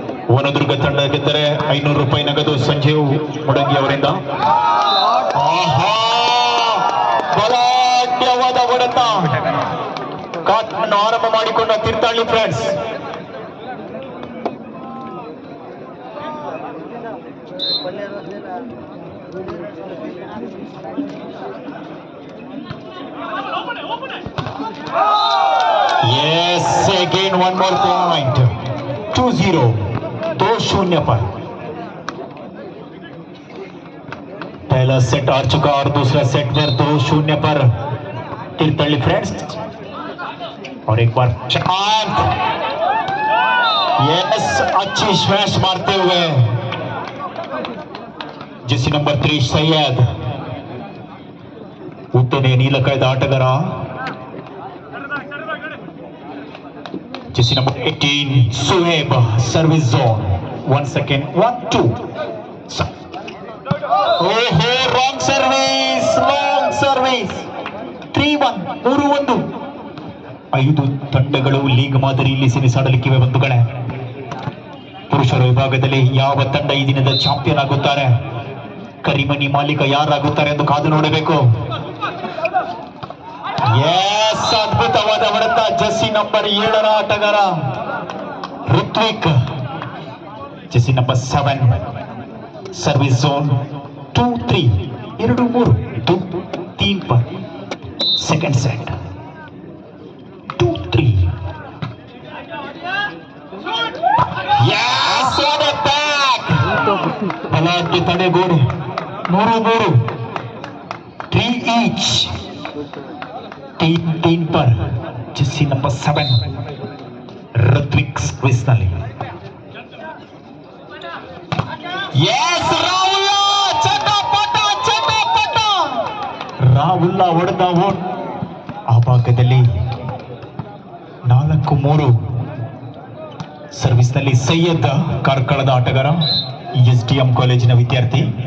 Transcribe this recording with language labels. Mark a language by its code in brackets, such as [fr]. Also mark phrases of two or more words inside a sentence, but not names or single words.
[kn] ವನದುರ್ಗ ತಂಡ ಗೆದ್ದರೆ 500 ರೂಪಾಯಿ ನಗದು ಸಂಜೀವ್ ಮುಡಂಗಿ ಅವರಿಂದ. ಬಲಾಢ್ಯವಾದ ಹೊಡೆತ ಕಾಟನ್ನು ಆರಂಭ ಮಾಡಿಕೊಂಡ ತೀರ್ಥಹಳ್ಳಿ ಫ್ರೆಂಡ್ಸ್. [en] Yes, again one more point. [hi] 2-0, 2-0 पर. पहला सेट हार चुका और दूसरा सेट पर 2-0 पर तीर्थहಳ್ಳಿ फ्रेंड्स. और एक बार शांत. यस, अच्छी स्मैश मारते हुए [en] jersey number [hi] 3 सैयद [kn] ಉತ್ತನೆ ನೀಲಕಾಯ್ದ ಆಟಗಾರ. [en] jersey number 18 Suhaib service zone. 1 second, 1-2. oho, wrong service, long service. 3-1, 3-1. [kn] 5 ತಂಡಗಳು ಲೀಗ್ ಮಾದರಿಯಲ್ಲಿ ಸೆಣಸಾಡಲಿಕ್ಕಿವೆ ಬಂಧುಗಳೇ. ಪುರುಷರ ವಿಭಾಗದಲ್ಲಿ ಯಾವ ತಂಡ ಈ ದಿನದ ಚಾಂಪಿಯನ್ ಆಗುತ್ತಾರೆ, ಕರಿಮನಿ ಮಾಲೀಕ ಯಾರಾಗುತ್ತಾರೆ ಎಂದು ಕಾದು ನೋಡಬೇಕು. ಎಸ್, ಅದ್ಭುತವಾದ ಹೊಡೆತ. [en] jersey number [kn] 7 ಆಟಗಾರ ಋತ್ವಿಕ್. [en] jersey number 7 service zone. [hi] 2-3, 2-3, 2-3 पर [en] second set. [hi] 2-3. [en] Yes, what a back. [kn] ಬಲಾಢ್ಯ ತಡೆಗೋಡೆ. 3-3, 3 each. [hi] 3-3 पर [en] jersey number [hi] 7 ऋत्विक सर्विस ನಲ್ಲಿ. [kn] Yes, ರಾಹುಲ್ ಚಟಪಟ ಚಟಪಟ. ರಾಹುಲ್ ಹೊಡೆದ ಓಟ್ ಆ ಭಾಗದಲ್ಲಿ 4-3. ಸರ್ವಿಸ್ ನಲ್ಲಿ ಸೈಯದ್ ಕಾರ್ಕಳದ ಆಟಗಾರ, SDM ಕಾಲೇಜಿನ ವಿದ್ಯಾರ್ಥಿ.